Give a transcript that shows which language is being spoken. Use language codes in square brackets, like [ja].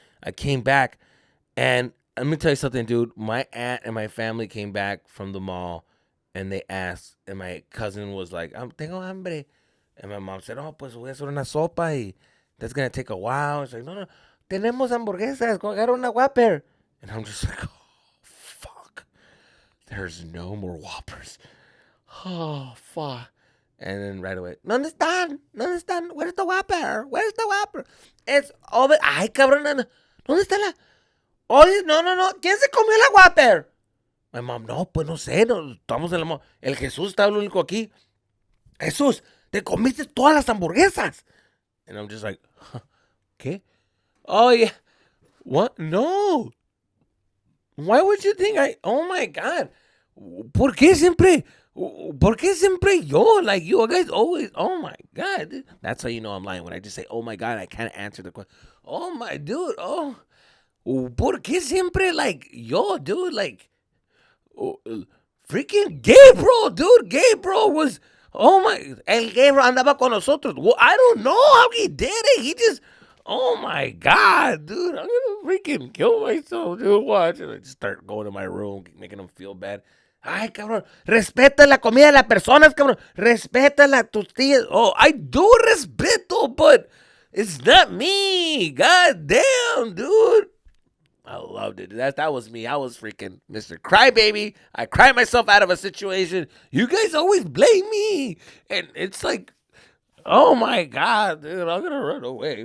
[en] I came back, and let me tell you something, dude. My aunt and my family came back from the mall, and they asked, and my cousin was like, [es] tengo hambre. [en] And my mom said, oh, [es] pues voy a hacer una sopa y [en] that's going to take a while. It's like, no, [es] tenemos hamburguesas, [en] go [es] agarra una [en] Whopper. And I'm just like, oh, fuck. There's no more Whoppers. Oh, fuck. And then right away, [es] ¿dónde están? [en] Where's the Whopper? It's over. [es] Ay, cabrón, ¿dónde está la? Oye, no. ¿Quién se comió la Whopper? [en] My mom, [es] no, pues no sé, estamos en la mall. El Jesús está el único aquí. Jesús, te comiste todas las hamburguesas. [en] And I'm just like, huh, ¿qué? Oh, yeah. What? No. Why would you think oh my God. [es] ¿Por qué siempre yo? [en] Like, you guys always, oh my God. That's how you know I'm lying. When I just say, oh my God, I can't answer the question. Oh my dude, oh. [es] ¿Por qué siempre, like, yo, [en] dude, like, freaking Gabriel was, oh my, [es] el Gabriel andaba con nosotros. [en] Well, I don't know how he did it. He just, oh my God, dude, I'm gonna freaking kill myself, dude. Watch. And I just start going to my room, making him feel bad. [es] Ay, cabrón, respeta la comida de las personas, cabrón. Respeta tus tías. [en] Oh, I do respeto, but it's not me. God damn, dude. I loved it. That was me. I was freaking Mr. Crybaby. I cried myself out of a situation. You guys always blame me. And it's like, oh my God, dude, I'm going to run away.